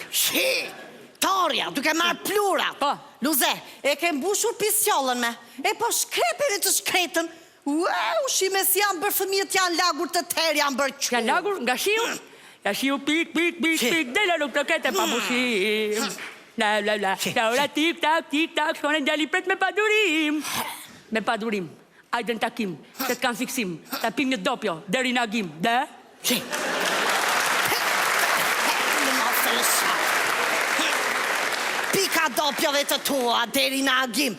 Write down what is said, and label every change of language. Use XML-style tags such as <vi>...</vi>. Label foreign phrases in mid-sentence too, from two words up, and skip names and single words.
<sq>Shi! Torja, duke marrë plurat. Po. Luze, e ke mbushur pisjollën me. E po shkrepere të shkretën. Wow, shime si janë bërë fëmijët janë lagur të terë, janë bërë qurë. Janë lagur nga shiu? Ja shiu pik, pik, pik, pik, dhe la nuk të kete pa bushim. La, la, la, la ora tik, tak, shkone ndjali pret me padurim. Me padurim, ajde në takim, se t'kan fiksim, ta pim një dopjo, deri në agim, dhe? Shi. Pika dopjove të tua, deri në agim.</sq>